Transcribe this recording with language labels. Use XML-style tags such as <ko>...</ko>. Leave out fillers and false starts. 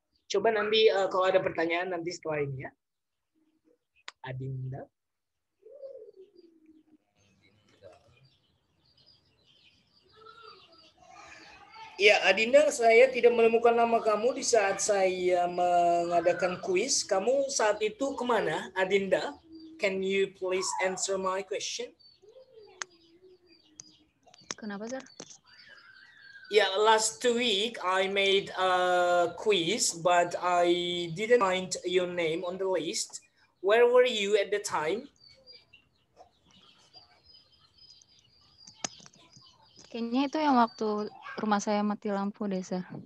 <id>Coba nanti kalau ada pertanyaan nanti setelah ini ya. Adinda. Ya, Adinda, saya tidak menemukan nama kamu di saat saya mengadakan kuis. Kamu saat itu kemana, Adinda?</id> <en>Can you please answer my question?</en> <id>Kenapa, Sir?</id> <en>Yeah, last week I made a quiz, but I didn't find your name on the list. Where were you at the time?</en> <id>Kayaknya itu yang waktu rumah saya mati lampu deh, Sir.</id>